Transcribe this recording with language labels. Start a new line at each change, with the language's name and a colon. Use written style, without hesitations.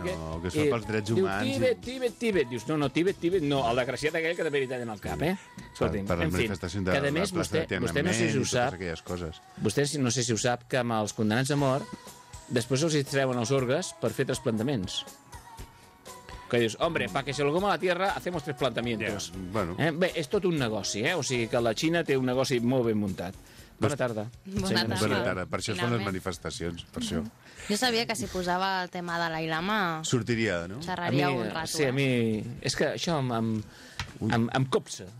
Catalan: No, que es fa pels drets humans. Diu, Tíbet, Tíbet, Tíbet. Dius, no, no, Tíbet, Tíbet, no. El desgraciat aquell que també li tallen el cap, eh? Escolti'm, per les manifestacions de la plaça de Tiananmen, vostè no sé si ho sap, aquelles coses. Vostè no sé si ho sap, que amb els condemnats a mort després els hi treuen els orgues per fer trasplantaments. Que dius,
Spanish: hombre, pa que se lo coma la tierra, hacemos tres plantamientos. Yeah, bueno.
Catalan: Bé, és tot un negoci, eh? O sigui que la Xina té un negoci molt ben muntat. Bona tarda. Bona tarda. Per això són les manifestacions, per això. Jo sabia que si posava el tema de l'Dalai Lama... Sortiria, no? Xerraria un rato. Sí, a mi... És que això em copsa.